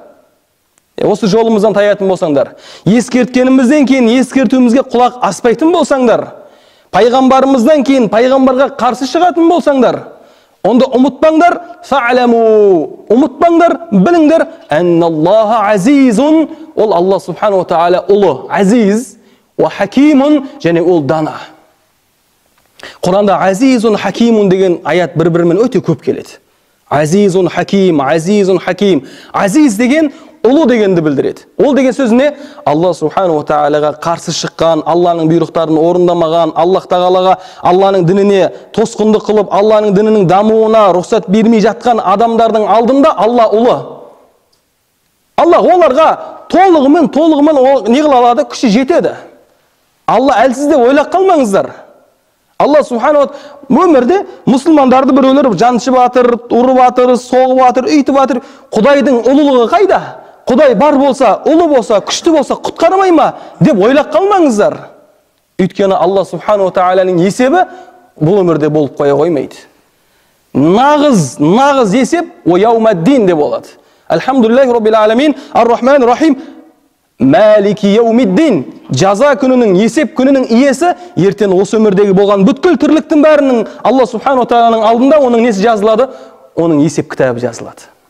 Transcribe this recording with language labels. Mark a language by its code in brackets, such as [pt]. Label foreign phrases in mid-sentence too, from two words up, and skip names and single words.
[kk] ескерткенімізден кейін ескертуімізге құлақ аспайтын болсаңдар, пайғамбарымыздан кейін пайғамбарға қарсы шығатын болсаңдар, онда ұмытпаңдар, ұмытпаңдар, біліңдер, [ar] أن الله عزيز, [kk] ол Алла [ar] سبحانه وتعالى [kk] ұлы, азиз, [ar] وحكيم, [kk] және ол дана. Құранда [ar] عزيز حكيم [kk] деген аят бір-бірімен өте көп келеді. [ar] عزيز حكيم، عزيز حكيم. [kk] Азиз деген ұлы дегенді білдіреді. Ол деген сөз не? Алла [ar] سبحانه وتعالى [kk] қарсы шыққан, Алланың бұйрықтарын орындамаған, Аллах тағалаға, Алланың дініне тосқындық қылып, Алланың дінінің дамуына рұқсат бермей жатқан адамдардың алдында Алла ұлы. Аллах оларға толығымен не қыла алады? Күші жетеді. Алла әлсіз деп ойлап қалмаңыздар. Алла [ar] سبحانه و [kk] өмірде мұсылмандарды біреулер жаншып атыр, ұрып атыр, соғып атыр, үйтіп атыр. Құдайдың ұлылығы қайда? Құдай бар болса, ұлы болса, күшті болса, құтқармай ма деп ойлап қалмаңыздар. Өйткені Алла [ar] سبحانه وتعالى [kk] есебі бұл өмірде болып қоя қоймайды. Нағыз есеп о яумаддин деп болады. [ar] الحمد لله رب العالمين، الرحمن الرحيم، مالك يوم الدين. [kk] Жаза күнінің, есеп күнінің иесі ертең осы өмірдегі болған бүткіл тірліктің бәрінің Алла [ar] سبحانه وتعالى [kk] алдында оның несі жазылады? Оның есеп кітабы жазылады.